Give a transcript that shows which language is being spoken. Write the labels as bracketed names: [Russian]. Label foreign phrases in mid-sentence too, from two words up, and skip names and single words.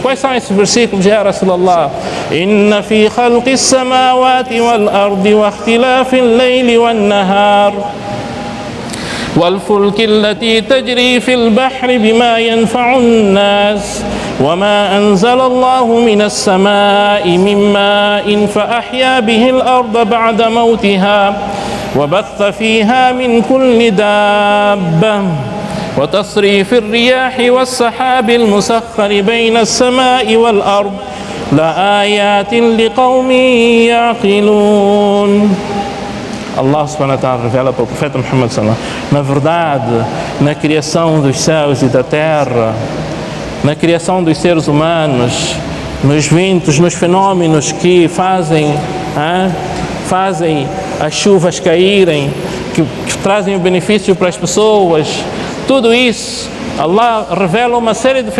[Portuguese] Quais são esses versículos, [Arabic] يا رسول الله إن في خلق السماوات والأرض واختلاف الليل والنهار والفلك التي تجري في البحر بما ينفع الناس وما أنزل الله من السماء من ماء فأحيا به الأرض بعد موتها وبث فيها من كل دابة وتصريف الرياح والسحاب المسخر بين السماء والأرض لآيات لقوم يعقلون. [Portuguese] Allah [Arabic] سبحانه وتعالى [Portuguese] revela para o profeta Muhammad [Arabic] صلى الله عليه وسلم: [Portuguese] na verdade, na criação dos céus e da terra, na criação dos seres humanos, nos ventos, nos fenômenos que fazem as chuvas caírem, que trazem o benefício para as pessoas, tudo isso, Allah revela uma série de